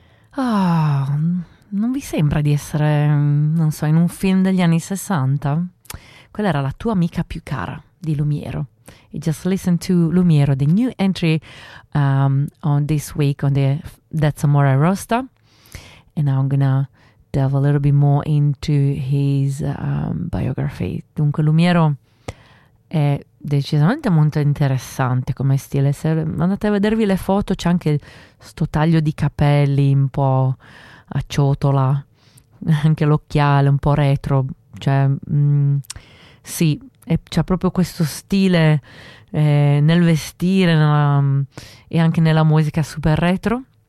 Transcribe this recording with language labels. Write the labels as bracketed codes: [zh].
[it] Ah, non vi sembra di essere, non so, in un film degli anni 60? Quella era la tua amica più cara di Lumiero. [en] You just listen to Lumiero, the new entry on this week on the That's Amore roster. And now I'm gonna delve a little bit more into his biography. [it] Dunque, Lumiero è decisamente molto interessante come stile. Se andate a vedervi le foto, c'è anche sto taglio di capelli un po' a ciotola, anche l'occhiale un po' retro, cioè sì, e c'è proprio questo stile nel vestire e anche nella musica super retro.